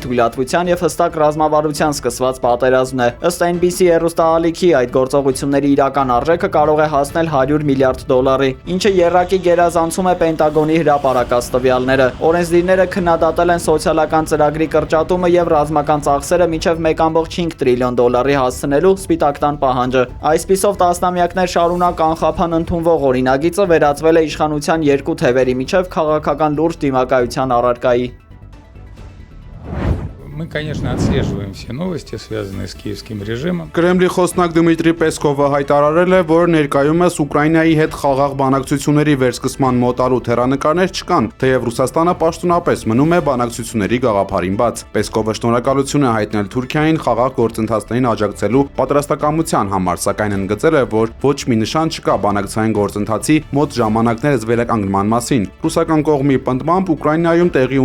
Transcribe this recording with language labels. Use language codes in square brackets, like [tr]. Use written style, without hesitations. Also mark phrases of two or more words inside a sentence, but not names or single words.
[hy] թույլատվության եւ հստակ ռազմավարության սկսված պատերազմն է։ Ըստ NBC հեռուստաալիքի այդ գործողությունների իրական արժեքը կարող է հասնել 100 միլիարդ դոլարի, ինչը եռակի գերազանցում է Պենտագոնի հրապարակած տվյալները։ Օրենսդիրները քննադատել են սոցիալական ծրագրի կրճատումը եւ ռազմական ծախսերը մինչեւ 1.5 տրիլիոն դոլարի հասցնելու սպիտակ տան պահանջը։ Այսպիսով տասնամյակներ շարունակ անխափան ընդունվող օրինագիծը վերածվել է իշխանության երկու թևերի միջև քաղաքական լուրջ դիմակայության առարկայի։ [ru] Мы, конечно, отслеживаем все новости, связанные с киевским режимом. [hy] Կրեմլի խոսնակ Դմիտրի Պեսկովը հայտարարել է, որ ներկայումս Ուկրաինայի հետ խաղաղ բանակցությունների վերսկսման մոտալուտ հեռանկարներ չկան, թեև Ռուսաստանը պաշտոնապես մնում է բանակցությունների գաղափարին բաց։ Պեսկովը շնորհակալություն է հայտնել Թուրքիային խաղաղ գործընթացներին աջակցելու պատրաստակամության համար, սակայն ընդգծել է, որ ոչ մի նշան չկա բանակցային գործընթացի մոտ ժամանակներս վերականգնման մասին։ Ռուսական կողմի պնդմամբ Ուկրաինայում տեղի